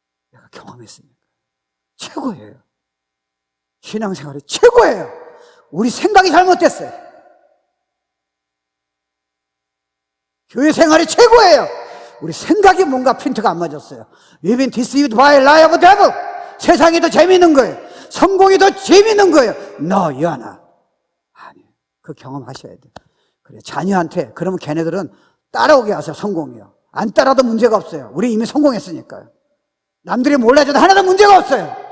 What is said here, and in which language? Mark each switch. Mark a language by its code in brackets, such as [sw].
[ko] 내가 경험했으니까. 최고예요. 신앙생활이 최고예요. 우리 생각이 잘못됐어요. 교회 생활이 최고예요. 우리 생각이 뭔가 핀트가 안 맞았어요. [en] We've been deceived by a lie of devil. [ko] 세상이 더 재밌는 거예요. 성공이 더 재밌는 거예요. [en] No, you are not. [ko] 아니에요. 그 경험하셔야 돼요. 그래, 자녀한테, 그러면 걔네들은 따라오게 하세요. 성공이요. 안 따라도 문제가 없어요. 우리 이미 성공했으니까요. 남들이 몰라줘도 하나도 문제가 없어요.